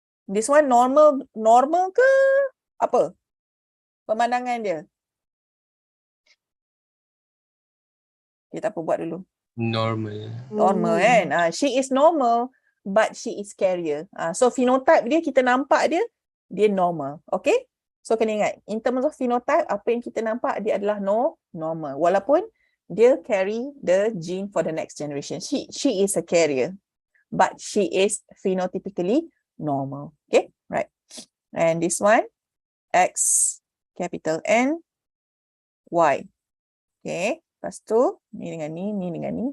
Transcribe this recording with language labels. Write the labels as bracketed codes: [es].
[en] This one normal [ms] ke apa? Pemandangan dia. Kita apa buat dulu? Normal kan? [en] She is normal but she is carrier. [ms] So phenotype dia kita nampak dia normal. Okay? So kena ingat, [en] in terms of phenotype, [ms] apa yang kita nampak dia adalah normal. Walaupun dia [en] carry the gene for the next generation. She is a carrier, but she is phenotypically normal. Okay, right. And this one, X capital N, Y. [ms] Okay, lepas tu ni dengan ni dengan ni.